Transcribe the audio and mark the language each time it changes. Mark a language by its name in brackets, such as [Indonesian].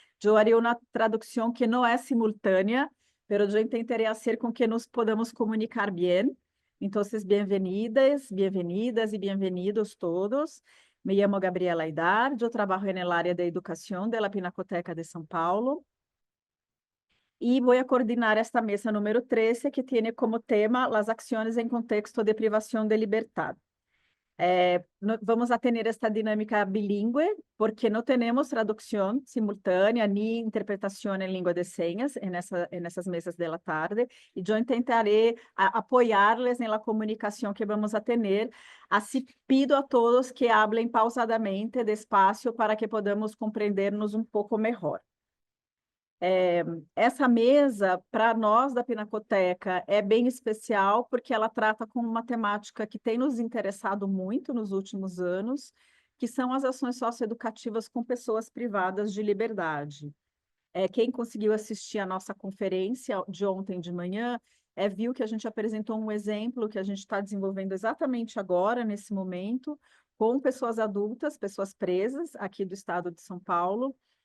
[Portuguese] Eu [Spanish] haré [Portuguese] uma tradução que não é simultânea, mas eu [Spanish] tentaré [Portuguese] fazer com que [Spanish] nos podamos [Portuguese] comunicar bem. Então, bem-vindas, bem-vindas e bem-vindos todos. Me chamo Gabriela Aidar, eu trabalho na área de educação da Pinacoteca de São Paulo. [Spanish] Y voy a coordinar esta mesa número 13, que tiene como tema las acciones en contexto de privación de libertad. Vamos a tener esta dinámica bilingüe, porque no tenemos traducción simultánea ni interpretación en lengua de señas en esas mesas de la tarde, y yo intentaré apoyarles en la comunicación que vamos a tener. Así pido a todos que hablen pausadamente, despacio, para que podamos compreendernos un poco mejor. [Portuguese] Essa mesa, para nós da Pinacoteca, é bem especial, porque ela trata com uma temática que tem nos interessado muito nos últimos anos, que são as ações socioeducativas com pessoas privadas de liberdade. Quem conseguiu assistir a nossa conferência de ontem de manhã, viu que a gente apresentou um exemplo que a gente está desenvolvendo exatamente agora, nesse momento, com pessoas adultas, pessoas presas aqui do estado de São Paulo.